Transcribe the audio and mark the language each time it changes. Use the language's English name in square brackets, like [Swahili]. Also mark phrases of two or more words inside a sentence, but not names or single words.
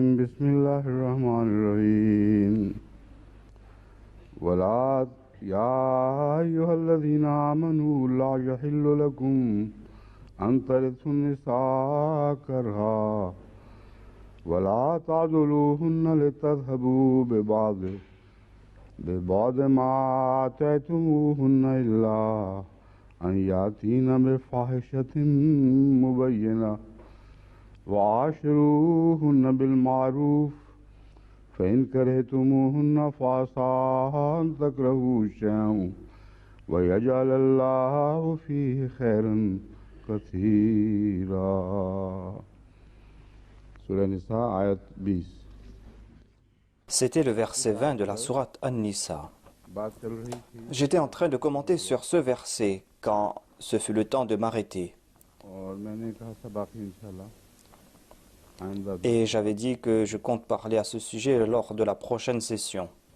[Arabic] بسم الله الرحمن الرحيم۔ ولا يا أيها الذين آمنوا لا يحل لكم أن ترثوا النساء كرها ولا تعضلوهن لتذهبوا ببعض ما آتيتموهن إلا أن يأتين بفاحشة مبينة وعاشروهن بالمعروف فإن كرهتموهن فعسى أن تكرهوا شيئا ويجعل الله فيه خيرا كثيرا. سورة نساء، آية 20. [French] C'était le verset 20 de la sourate An-Nisa. J'étais en train de commenter sur ce verset quand ce fut le temps de m'arrêter. Et j'avais dit que je compte parler à ce sujet lors de la prochaine session.